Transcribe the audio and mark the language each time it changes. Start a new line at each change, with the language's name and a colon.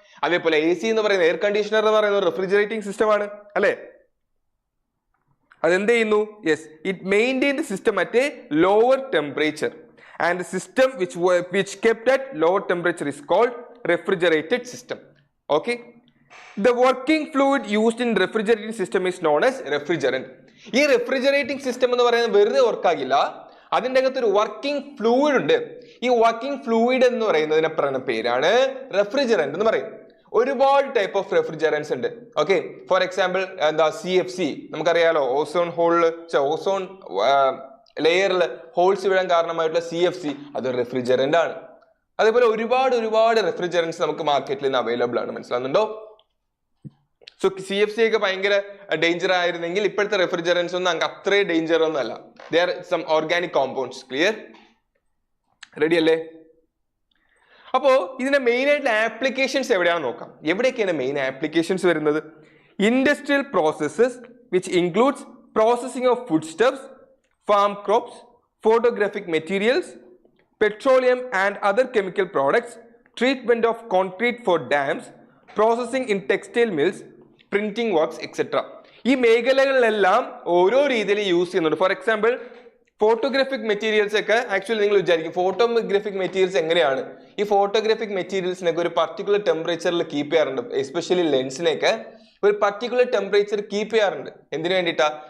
Malayalam: അതേപോലെ AC എന്ന് പറയുന്ന എയർ കണ്ടീഷണർ എന്ന് പറയുന്ന ഒരു റെഫ്രിജറേറ്റിംഗ് സിസ്റ്റം ആണ് അല്ലേ? അതെന്ത് ചെയ്യുന്നു?
English: Yes, it maintain the system at a lower temperature and the system which kept at lower temperature is called refrigerated system. Okay, the working fluid used in refrigerating system is known as refrigerant.
Malayalam: ഈ refrigerating system എന്ന് പറയുന്നത് വെറുതെ work ആകില്ല, അതിൻ്റെ അകത്ത് ഒരു working fluid ഉണ്ട്. ഈ വർക്കിംഗ് ഫ്ലൂയിഡ് എന്ന് പറയുന്നതിനെ പറയുന്ന പേരാണ് റെഫ്രിജറന്റ് എന്ന് പറയും. ഒരുപാട് ടൈപ്പ് ഓഫ് റെഫ്രിജറൻസ് ഉണ്ട്. ഓക്കെ, ഫോർ എക്സാമ്പിൾ എന്താ CFC നമുക്കറിയാലോ, ഓസോൺ ഓസോൺ ലെയറിൽ ഹോൾസ് വീഴാൻ കാരണമായിട്ടുള്ള CFC അത് റെഫ്രിജറന്റ് ആണ്. അതേപോലെ ഒരുപാട് റെഫ്രിജറൻസ് നമുക്ക് മാർക്കറ്റിൽ നിന്ന് അവൈലബിൾ ആണ്. മനസ്സിലാകുന്നുണ്ടോ? സോ CFC ഒക്കെ ഭയങ്കര ഡേഞ്ചർ ആയിരുന്നെങ്കിൽ ഇപ്പോഴത്തെ റെഫ്രിജറൻസ് ഒന്നും അങ്ങ് അത്രയും ഡേഞ്ചർ ഒന്നും അല്ല.
English: They are some organic compounds. Clear? Ready അല്ലേ?
Malayalam: അപ്പോ ഇതിന്റെ മെയിൻ ആയിട്ടുള്ള ആപ്ലിക്കേഷൻസ് എവിടെയാണെന്ന് നോക്കാം. എവിടെയൊക്കെയാണ് മെയിൻ ആപ്ലിക്കേഷൻസ് വരുന്നത്?
English: Industrial processes which includes processing of food stuffs, farm crops, photographic materials, petroleum and other chemical products, treatment of concrete for dams, processing in textile mills, printing works, etc.
Malayalam: ഈ മേഖലകളിലെല്ലാം ഓരോ രീതിയിൽ use ചെയ്യുന്നുണ്ട്. For example photographic materials ഒക്കെ actually നിങ്ങൾ വിചാരിക്കും photographic materials എങ്ങനെയാണ്? ഈ photographic മെറ്റീരിയൽസിനൊക്കെ ഒരു പർട്ടിക്കുലർ ടെമ്പറേച്ചറിൽ കീപ്പ് ചെയ്യാറുണ്ട്. എസ്പെഷ്യലി ലെൻസിനെയൊക്കെ ഒരു പർട്ടിക്കുലർ ടെമ്പറേച്ചർ കീപ്പ് ചെയ്യാറുണ്ട്. എന്തിനു വേണ്ടിയിട്ടാ?